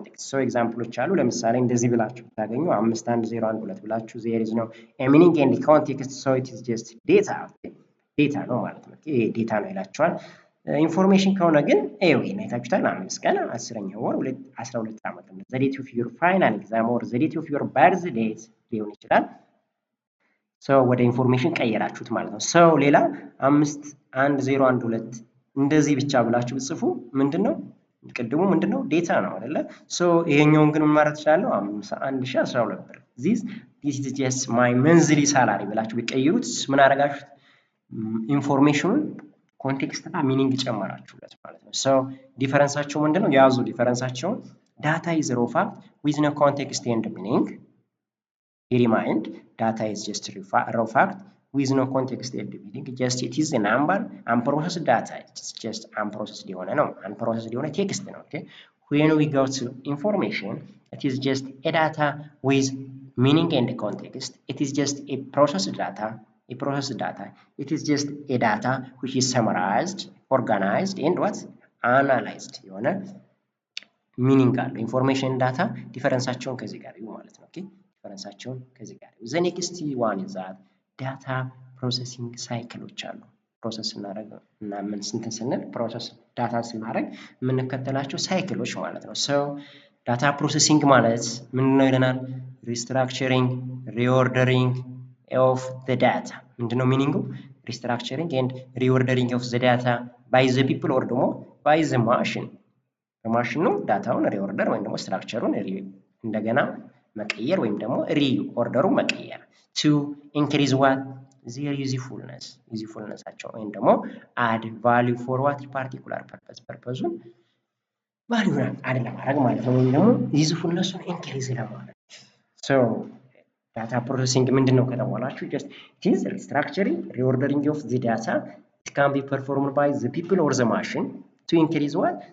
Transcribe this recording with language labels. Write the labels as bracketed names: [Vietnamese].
[Amharic] so ኤግዛምፕሎች አሉ። ለምሳሌ እንደዚህ ብላችሁ ታገኙ 5 1 0 1 2 ብላችሁ [English] there is no a meaning and context so it is just data [Amharic] ዴታ ነው ማለት ነው። ይሄ ዴታ ነው ይላችኋል። ኢንፎርሜሽን ከሆነ ግን ይሄን አይታችሁታል 5 ቀን 10ኛው ወር 12 ዓመት ነው [English] the date of your final exam or the date of your birth date [Amharic] ሊሆን ይችላል። so ወደ ኢንፎርሜሽን ቀየራችሁት ማለት ነው። so ሌላ 5 1 0 1 2 እንደዚህ ብቻ ብላችሁ ጽፉ ምንድነው ቅድሙ ምንድነው ዴታ ነው አይደለ so ይሄኛውን ግን ምን ማለት ይችላል 51012 ብር [English] this is just my monthly salary [Amharic] ብላችሁ ቢቀይሩት ምን አደረጋችሁት? ኢንፎርሜሽኑን ኮንቴክስት እና ሚኒንግ ጨመራችሁለት ማለት ነው። ሶ ዲፈረንሳቸው ምንድነው? [English] ያዙ ዲፈረንሳቸውን። ዳታ ኢዝ ሮ ፋክት ዊዝ ኖ ኮንቴክስት ኤንድ ሚኒንግ። ሪማይንድ ዳታ ኢዝ ጀስት ሮ ፋክት with no context and meaning, just it is a number. Unprocessed data, it's just unprocessed [Amharic] የሆነ ነው። unprocessed የሆነ ቴክስት ነው። [English] okay? When we go to information, it is just a data with meaning and context. It is just a processed data. It is just a data which is summarized, organized, and what? [Amharic] Analyzed የሆነ ሚኒንግ አለው። ኢንፎርሜሽን ዳታ ዲፈረንሳቸውን ከዚህ ጋር ይሁ ማለት ነው። okay? ዲፈረንሳቸውን ከዚህ ጋር ይሁ። [English] the next one is that [Amharic] ዳታ ፕሮሰሲንግ ሳይክሎች አሉ። ፕሮሰስ ስናደርግ እና ምን ስንት ስንል ፕሮሰስ ዳታ ስናደርግ የምንከተላቸው ሳይክሎች ማለት ነው። ሶ ዳታ ፕሮሰሲንግ ማለት ምንድነው ይለናል? [English] ሪስትራክቸሪንግ ሪኦርደሪንግ ኦፍ ዘ ዳታ። [Amharic] ምንድነው ሚኒንጉ? [English] ሪስትራክቸሪንግ ኤንድ ሪኦርደሪንግ ኦፍ ዘ ዳታ ባይ ዘ ፒፕል ኦር ደግሞ ባይ ዘ ማሽን። [Amharic] በማሽኑ ዳታውን ሪኦርደር ወይም ደግሞ ስትራክቸሩን እንደገና መቀየር ወይም ደግሞ ሪኦርደሩ መቀየር [English] to increase what? Their usefulness [Amharic] ወይም ደግሞ [English] add value for what? particular purpose. [Amharic] ፐርፐዙን ቫልዩን አድ ለማድረግ ማለት ነው። ወይም ደግሞ ዩዝፉልነሱን ኢንክሪዝ ለማድረግ። [English] so data processing ምንድነው ከተባላችሁ just it is restructuring, reordering of the data. It can be performed by the people or the machine to increase what?